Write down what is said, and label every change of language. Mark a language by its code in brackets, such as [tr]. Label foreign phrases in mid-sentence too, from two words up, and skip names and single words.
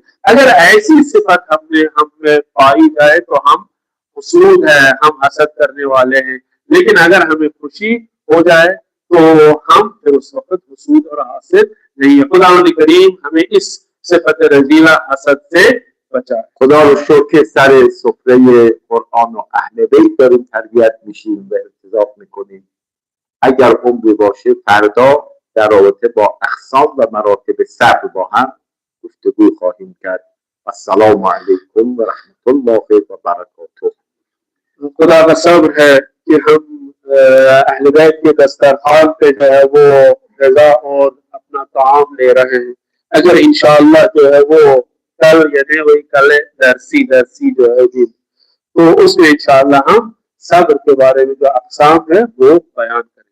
[ur] اگر ایسی صفت ہمیں پائی جائے تو ہم حسود ہے، ہم حسد کرنے والے ہیں. لیکن اگر ہمیں خوشی ہو جائے تو ہم پھر اس وقت حسود اور حاسد نہیں ہے. خدا کریم ہمیں اس صفت رذیلہ حسد سے بچائے. [fa] خدا رو شکر سر سفره قرآن و اهل بیت داریم تربیت میشیم و ارتزاق میکنیم. اگر عمری باشه فردا در رابطه با اقسام و مراتب صبر با هم گفتگو خواهیم کرد. [ar] السلام علیکم ورحمۃ اللہ وبرکاتہ. [ur] خدا کا صبر ہے کہ ہم اہل بیت کے دسترخوان پہ جو ہے وہ غذا اور اپنا طعام لے رہے ہیں. اگر انشاءاللہ جو ہے وہ کل یعنی وہی کل درسی جو ہے جی، تو اس میں انشاءاللہ ہم صبر کے بارے میں جو اقسام ہے وہ بیان کریں.